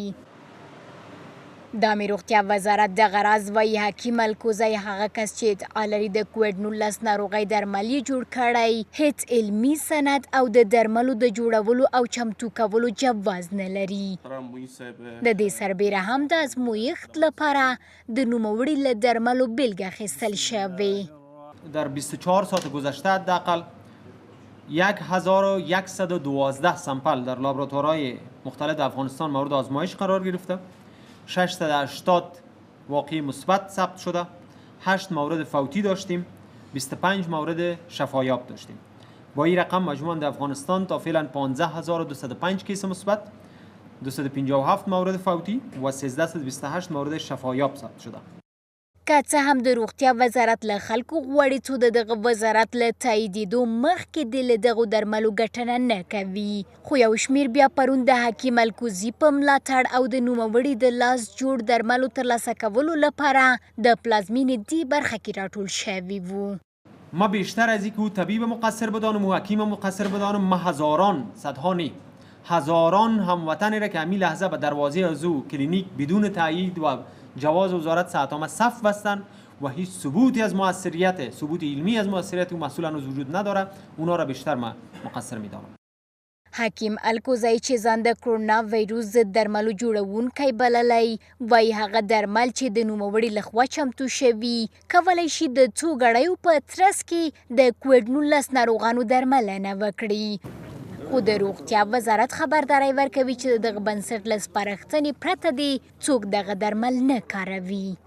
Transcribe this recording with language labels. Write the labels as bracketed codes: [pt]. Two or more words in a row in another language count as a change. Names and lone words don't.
[ps] د امیر روغتیا وزارت دغه راز وایي حکیم الکوزی هغه کس چې ادعا لري د کوویډ 19 ناروغۍ درمل یې جوړ کړی هیڅ علمي سند او د درملو د جوړولو او چمتو کولو جواز نه لري. د دې سربیره هم د ازمویښت لپاره د نوموړي له درملو بیلګه اخیستل شوې. [fa] در 24 ساعت گذشته حداقل 1112 سامپل در لابراتوارهای مختلف افغانستان مورد آزمایش قرار گرفته. 680 واقعی مثبت ثبت شده، 8 مورد فوتی داشتیم، 25 مورد شفایاب داشتیم. با این رقم مجموعاً در افغانستان تا فعلا 15205 کیس مثبت، 257 مورد فوتی و 1328 مورد شفایاب ثبت شده. [ps] که څه هم د روغتیا وزارت له خلکو غواړي څو د دغه وزارت له تاییدېدو مخکې د له دغو درملو ګټنه نه کوي، خو یو شمېر بیا پرون د حکیم الکوزي په ملاتړ او د نوموړي د لاس جوړ درملو ترلاسه کولو لپاره د پلازمینې دې برخه کې راټول شوي وو. [fa] ما بیشتر از اینکه او طبیب مقصر بدانم و حکیم مقصر بدانم، ما هزاران صدها نی هزاران هموطنی را که همین لحظه به دروازه از او کلینیک بدون تایید و جواز وزارت صحت صف بستن و هیچ ثبوتی از موثریت، ثبوت علمی از موثریت او مسئول هنوز وجود نداره، اونا را بیشتر ما مقصر میدانم. [ps] حکیم الکوزی چې ځان د کرونا ویروس ضد درملو جوړونکی بللی وایي هغه درمل چې د نوموړي لخوا چمتو شوي کولی شي د څو ګړیو په ترڅ کې د کوویډ 19 ناروغانو درملنه وکړي. خو د روغتیا وزارت خبرداری ورکوي چې دغه بنسټ له سپارښتنې پرته دی څوک دغه درمل نه کاروي.